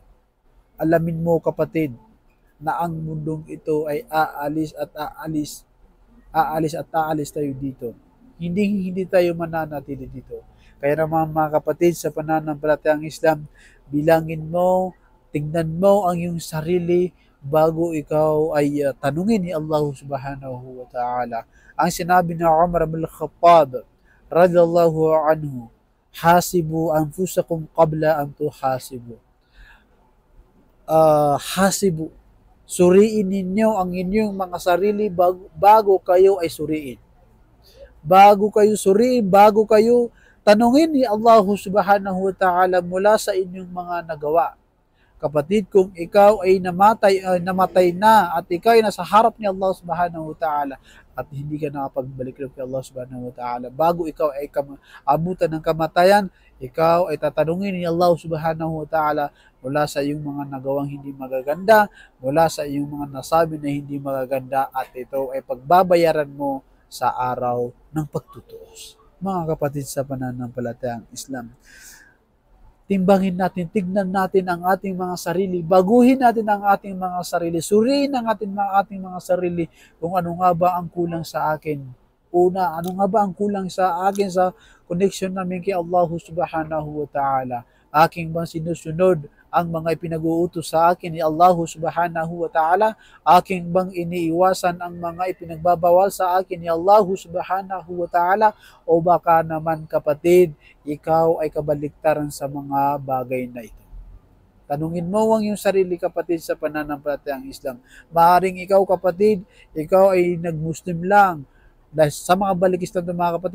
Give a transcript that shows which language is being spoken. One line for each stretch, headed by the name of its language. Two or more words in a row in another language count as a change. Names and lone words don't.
Filipino: Alamin mo kapatid, na ang mundong ito ay aalis at aalis tayo dito. Hindi tayo mananatili dito. Kaya naman mga kapatid sa pananampalatayang Islam, bilangin mo, tingnan mo ang iyong sarili bago ikaw ay tanungin ni Allah
Arabic: سبحانه وتعالى.
Filipino: Ang sinabi ni Umar bin Khattab
Arabic: رضي الله عنه, "حاسبوا أنفسكم قبل أن تحاسبوا."
Filipino: Hasibu, suriin ninyo ang inyong mga sarili bago kayo ay suriin. Bago kayo tanungin ni Allah
Arabic: سبحانه وتعالى
Filipino: mula sa inyong mga nagawa. Kapatid, kung ikaw ay namatay na at ikaw ay nasa harap ni Allah
Arabic: سبحانه وتعالى
Filipino: at hindi ka nakapagbalik kay Allah
Arabic: سبحانه وتعالى,
Filipino: bago ikaw ay abutan ng kamatayan, ikaw ay tatanungin ni Allah
Arabic: سبحانه وتعالى
Filipino: mula sa iyong mga nagawang hindi magaganda, mula sa iyong mga nasabi na hindi magaganda, at ito ay pagbabayaran mo sa araw ng pagtutuos. Mga kapatid sa pananampalatayang Islam, timbangin natin, tignan natin ang ating mga sarili, baguhin natin ang ating mga sarili, suriin ang ating mga sarili kung ano nga ba ang kulang sa akin. Una, ano nga ba ang kulang sa akin sa connection namin kay Allah
Arabic: سبحانه وتعالى?
Filipino: Aking bang sinusunod ang mga ipinag-uutos sa akin ni Allah
Arabic: سبحانه وتعالى?
Filipino: Aking bang iniiwasan ang mga ipinagbabawal sa akin ni Allah
Arabic: سبحانه وتعالى?
Filipino: O baka naman kapatid, ikaw ay kabaliktaran sa mga bagay na ito? Tanungin mo ang iyong sarili kapatid sa pananampalatayang Islam. Maaring ikaw kapatid, ikaw ay nag-Muslim lang dahil sa mga balik Islam ng mga kapatid.